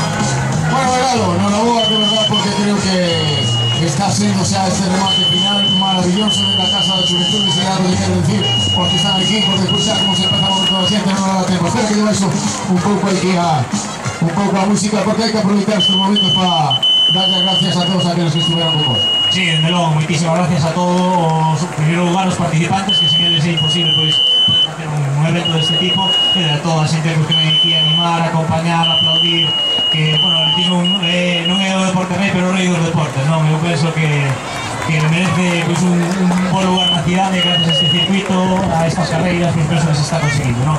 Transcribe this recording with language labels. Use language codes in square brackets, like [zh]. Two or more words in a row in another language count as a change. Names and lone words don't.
[es] Bueno, Regalo, enhorabuena de verdad, porque creo que está siendo ya este remate final maravilloso de la Casa de Xuventude, y ya lo quiero decir, porque están aquí, porque después ya como se empezamos con toda la gente, no da tiempo. Espero que lleva eso un poco aquí un poco a música, porque hay que aprovechar estos momentos para dar las gracias a todos aquellos que estuvieron con vos. Sí, desde luego, muchísimas gracias a todos, en primer lugar, los participantes, que [gl] sin eles é imposible [es] poder hacer un evento de este tipo, [gl] e de toda a xente que ven aquí a animar, a acompañar, a aplaudir, que, bueno, [es] el atletismo [gl] non é o deporte rei, pero o rei dos deportes, non? Eu penso que merece pues, [es] un buen lugar [gl] na cidade gracias a este circuito, a estas carreiras, pues penso que se está conseguindo, non?